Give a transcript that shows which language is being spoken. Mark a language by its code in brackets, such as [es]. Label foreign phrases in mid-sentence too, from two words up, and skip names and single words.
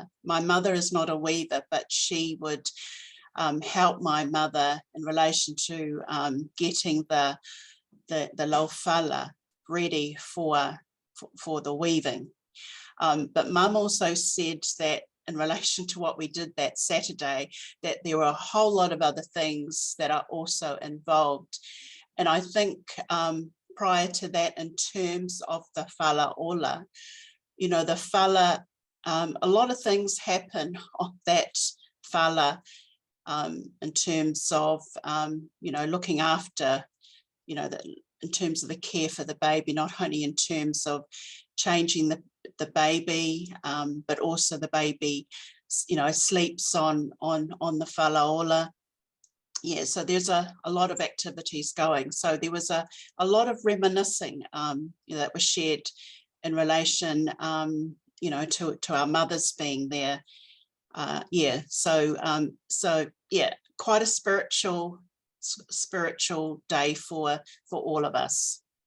[en] My mother is not a weaver, but she would help my mother in relation to getting the laufala ready for the weaving. But Mum also said that in relation to what we did that Saturday, that there were a whole lot of other things that are also involved. And I think prior to that, in terms of the [sm] whala ola, [en] you know, the whala, a lot of things happen on that whala in terms of, you know, looking after, you know, in terms of the care for the baby, not only in terms of changing the baby, but also the baby, you know, sleeps on the [sm] whala ola. [en] yeah, so there's a lot of activities going. So there was a lot of reminiscing that was shared in relation, to our mothers being there. Yeah, so yeah, quite a spiritual day for all of us.